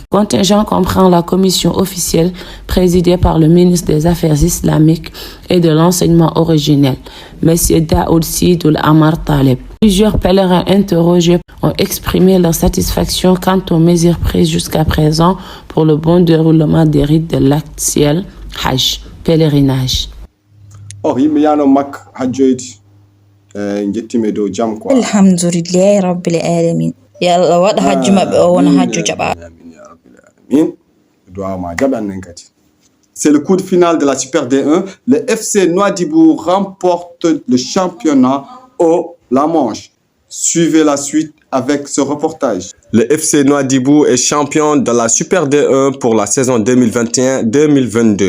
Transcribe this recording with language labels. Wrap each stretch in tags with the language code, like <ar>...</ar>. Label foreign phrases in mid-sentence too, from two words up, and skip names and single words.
<fr>Le contingent comprend la commission officielle présidée par le ministre des Affaires islamiques et de l'enseignement originel, M. Daoud Sidoul Amar Taleb. Plusieurs pèlerins interrogés ont exprimé leur satisfaction quant aux mesures prises jusqu'à présent pour le bon déroulement des rites de l'actuel Hajj, pèlerinage.</fr> <ar>الحمد لله رب العالمين.</ar> <ff>yalla waɗa hajju maɓɓe o wona hajju jaɓa.</ff> <fr>C'est le coup de finale de la Super D1. Le FC Nouadhibou remporte le championnat au La Manche. Suivez la suite avec ce reportage. Le FC Nouadhibou est champion de la Super D1 pour la saison 2021-2022.</fr>